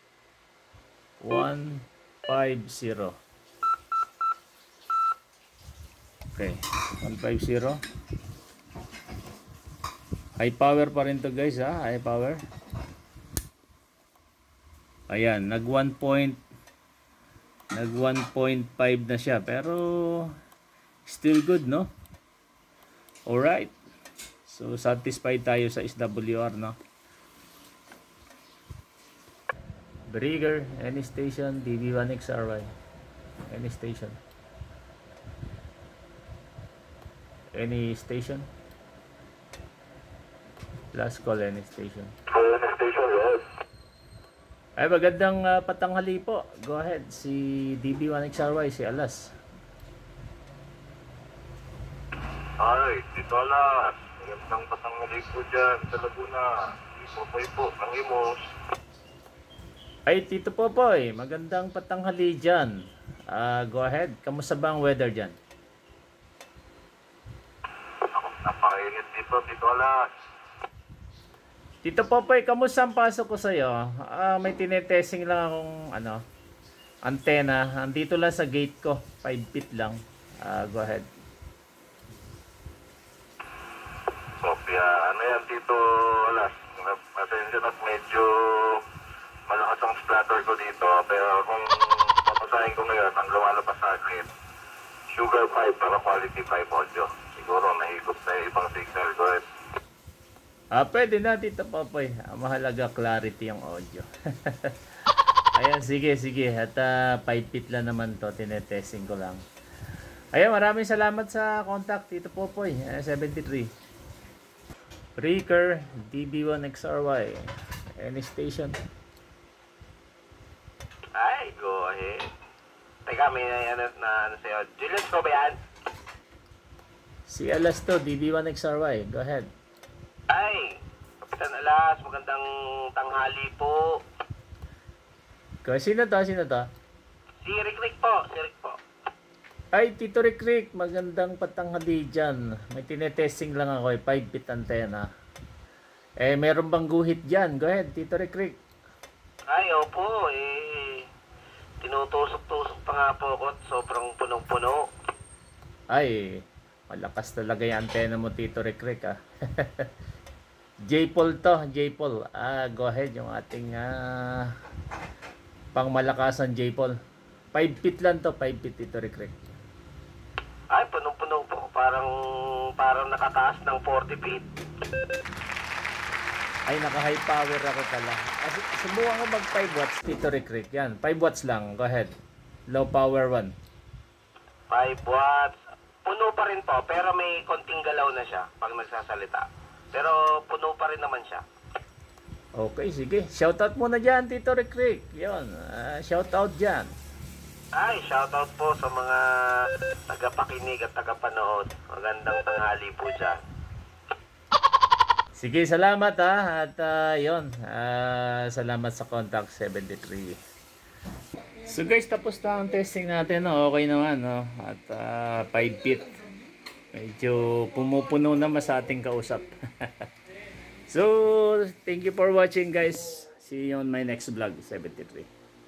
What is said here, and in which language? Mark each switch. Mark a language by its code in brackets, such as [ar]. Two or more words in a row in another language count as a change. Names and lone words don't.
[tl] 150. Okay. 150. [en] High power [tl] pa rin to guys, ha? [en] High power. Ayan. [tl] Nag 1.5 na siya. Pero, [en] still good, no? Alright. [tl] So, satisfied tayo sa SWR, no? [en] Brigger, any station, DB1XRY. Any station. Any station. Last call, any station. Any station, yes. [tl] Ay, magandang patanghali po. [en] Go ahead. [tl] Si DB1XRY, si Alas. Ay, dito Alas. Magandang patanghali po dyan sa Laguna. Ipopoy po, ang Imos. Ay, Tito Popoy, magandang patanghali dyan. [en] Go ahead. [tl] Kamusta ba ang weather dyan? Napakainit dito, dito Alas. Tito Popoy, kamusta ang pasok ko sa'yo? May tinetesting lang akong antena. Andito lang sa gate ko. 5 feet lang. [en] Go ahead. [tl] Sofia, ano yan dito Alas? Pasensya at medyo malakas ang splatter ko dito. Pero kung papasahin ko ngayon, ang lumalabas sa akin, Sugar 5 para quality 5 audio. Siguro nahigop na yung ibang signal ko. Pwede na, Tito Popoy. Mahalaga clarity yung audio. Ayan, sige. At 5 feet lang naman to. Tinetesting ko lang. Ayan, maraming salamat sa contact, Tito Popoy. [en] 73. Breaker, DB1XRY. Any station. Ay, go ahead. [tl] Teka, may ano sa'yo. Julius ko ba yan? Si Alas to, DB1XRY. [en] Go ahead. [tl] Ay, Kapitan Alas, magandang tanghali po. Sino to? Si Rick po, Ay, Tito Rick, magandang patanghali dyan. May tinetesting lang ako, 5 feet antenna. Meron bang guhit dyan? [en] Go ahead, Tito Rick. [tl] Ay, opo, tinutusok-tusok pa nga po ako at sobrang punong-puno. Ay, malakas talaga yung antena mo, Tito Rick, ah. J-Pol to, J-Pol. [en] Go ahead, [tl] yung ating pangmalakasan J-Pol. 5 feet lang to, 5 feet, Tito Rick. Ay, punong-puno po. Parang nakataas ng 40 feet. Ay, naka-high power ako pala. Subukan ko mag 5 watts, Tito Rick. Yan, 5 watts lang. [en] Go ahead. Low power 1. 5 watts. [tl] Puno pa rin po, pero may konting galaw na siya pag nagsasalita. Pero puno pa rin naman siya. Okay, sige. Shoutout muna dyan, Tito Rick. Yun, shoutout dyan. Ay, shoutout po sa mga tagapakinig at tagapanood. Magandang tanghali po dyan. Sige, salamat ha. At yun, salamat sa contact 73. So guys, tapos na ang testing natin. No? Okay naman. No? At 5 feet. Medyo pumupuno naman sa ating kausap. [en] So, thank you for watching guys. See you on my next vlog, 73.